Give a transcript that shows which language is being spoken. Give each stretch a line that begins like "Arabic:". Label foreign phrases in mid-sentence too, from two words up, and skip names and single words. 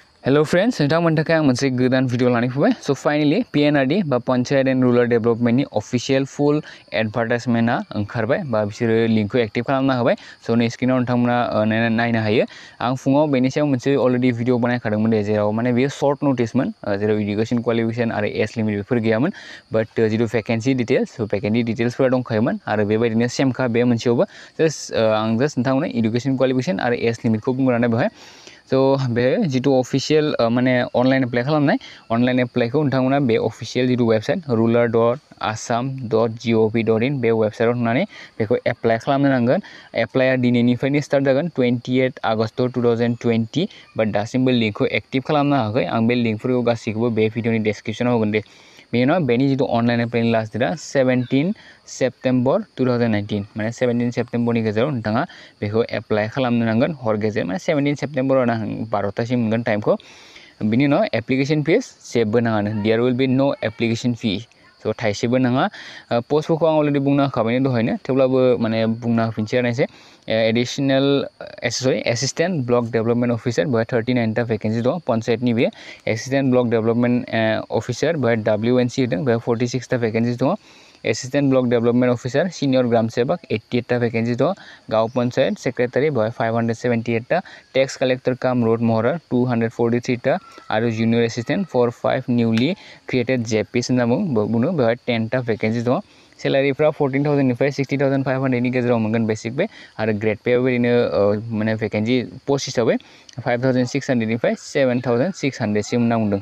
English: Hello friends,
Bodo: नोंथांमोननि थाखाय आं मोनसे गोदान भिडिअ लानानै फैबाय। So finally PNRD बा Panchayat and Rural Development नि
English: official full advertisement
Bodo: ओंखारबाय बा बिसोरो लिंकखौ एक्टिभ खालामना होबाय। So नै स्क्रिनाव नोंथांमोना नायनो हायो। आं फुङाव बेनि सायाव मोनसे
English: already video
Bodo: बानायखादोंमोन दे, जेराव माने बेयो
English: short noticemon,
Bodo: जेराव
English: education qualification
Bodo: आरो
English: age limit
Bodo: बेफोर गैयामोन। बाट जिथु
English: vacancy details, vacancy detailsफोरा
Bodo: दंखायोमोन आरो बेबायदिनो सेमखा बे मोनसेयावबो। आं जास्ट नोंथांमोननो
English: education qualification
Bodo: आरो
English: age limitखौ
Bodo: बुंग्रोनानै बेवहाय। So बे जिथु अफिशियल माने
English: online apply
Bodo: खालामनाय,
English: online applyखौ
Bodo: नोंथांमोना बे अफिशियल जिथु वेबसाइट rural.assam.gov.in बे वेबसाइटआव थांनानै बेखौ एप्लाइ खालामनो नांगोन। एप्लाइआ दिनैनिफ्रायनो स्टार्ट जागोन 28 आगस्ट 2020, बाट दासिमबो लिंकखौ एक्टिभ खालामनो हायाखै। आं बे लिंकफोरखौ गासैखौबो बे भिडिअनि डेसक्रिप्शनाव होगोन दे। बेनि उनाव बेनि जिथु अनलाइन एप्लाइनि
English: last dateआ
Bodo: 17 सेप्टेम्बर 2019, माने 17 सेप्टेम्बरनि गेजेराव नोंथाङा बेखौ एप्लाइ खालामनो नांगोन। हर गेजेर माने 17 सेप्टेम्बराव 12टासिम मोनगोन टाइमखौ। बिनि उनाव
English: application fees
Bodo: जेबो नाङानो,
English: there will be no application fee.
Bodo: स' थाइसेबो नाङा। पस्टफोरखौ आं अलरेडि बुंना होखाबायनो दहायनो, थेवब्लाबो माने बुंना होफिनसै आरो एसे।
English: additional assistant block development officer
Bodo: बेवहाय 39टा भेकेन्सि दं पन्चायतनि। बे
English: assistant block development officer
Bodo: बेवहाय WNC होदों, बेवहाय 46टा भेकेन्सि दङ।
English: assistant block development officer senior gram sevak
Bodo: 88टा भेकेन्सि दङ।
English: gaon panchayat secretary
Bodo: बेवहाय 578टा।
English: tax collector cum road moharar
Bodo: 243टा आरो
English: junior assistant
Bodo: 45
English: newly created JPs
Bodo: होनना बुङो, बेवहाय 10टा भेकेन्सि दङ। सेलारिफ्रा 14,000 निफ्राय 60,500 नि गेजेराव मोनगोन
English: basic pay,
Bodo: आरो
English: grade pay
Bodo: बेबायदिनो माने
English: vacancy post
Bodo: हिसाबै 5,600 निफ्राय 7,600 सिम होनना बुंदों।